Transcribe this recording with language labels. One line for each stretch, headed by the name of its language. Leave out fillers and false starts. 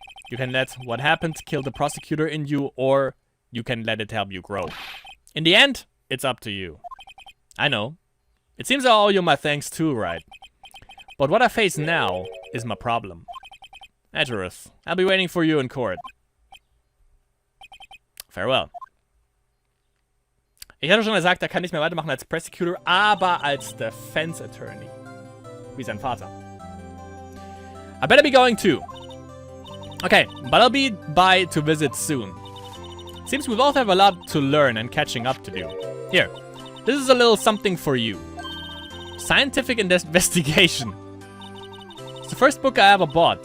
English: You can let what happened kill the prosecutor in you, or you can let it help you grow. In the end, it's up to you. I know. It seems I owe you my thanks too, right? But what I face now is my problem. Edgeworth, I'll be waiting for you in court. Farewell.
German: Ich hatte schon gesagt, er kann nicht mehr weitermachen als Prosecutor, aber als Defense Attorney. Wie sein Vater.
English: I better be going too. Okay, but I'll be by to visit soon. Seems we both have a lot to learn and catching up to do. Here, this is a little something for you. Scientific investigation. It's the first book I ever bought.